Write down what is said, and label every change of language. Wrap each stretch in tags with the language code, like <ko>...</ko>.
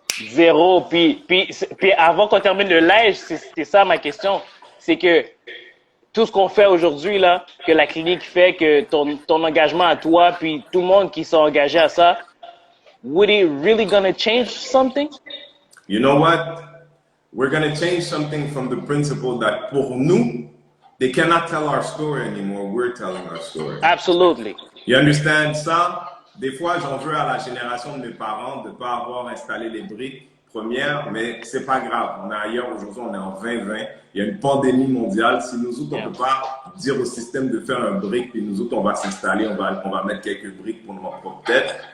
<fr>Zéro. Puis avant qu'on termine le live, c'était ça ma question. C'est que tout ce qu'on fait aujourd'hui, là, que la clinique fait, que ton engagement à toi, puis tout le monde qui s'est engagé à ça,</fr> <en>would it really gonna change something? You know what? We're gonna change something from the principle that</en> <fr>pour nous,</fr> <en>they cannot tell our story anymore. We're telling our story. Absolutely. You understand ça?</en> <fr>Des fois, j'en veux à la génération de mes parents de ne pas avoir installé les briques premières, mais c'est pas grave. On est ailleurs aujourd'hui, on est en 2020. Il y a une pandémie mondiale. Si nous autres, on ne peut pas dire au système de faire un brique, puis nous autres, on va s'installer, on va mettre quelques briques pour notre propre tête.</fr>